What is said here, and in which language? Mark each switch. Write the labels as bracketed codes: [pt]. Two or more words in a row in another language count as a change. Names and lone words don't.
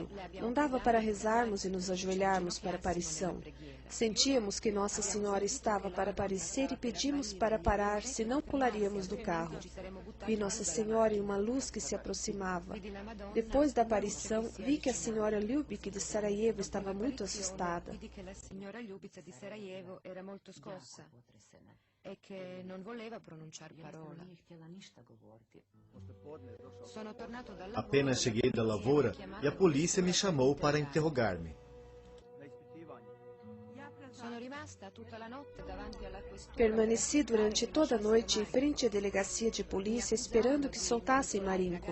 [pt] Não dava para rezarmos e nos ajoelharmos para a aparição. Sentíamos que Nossa Senhora estava para aparecer e pedimos para parar, senão pularíamos do carro. Vi Nossa Senhora em uma luz que se aproximava. Depois da aparição, vi que a senhora Ljubic de Sarajevo estava muito assustada. [it] E che non voleva pronunciar parola. [pt] Apenas cheguei da lavoura e a polícia me chamou para interrogar-me. Permaneci durante toda a noite em frente à delegacia de polícia esperando que soltassem Marinko.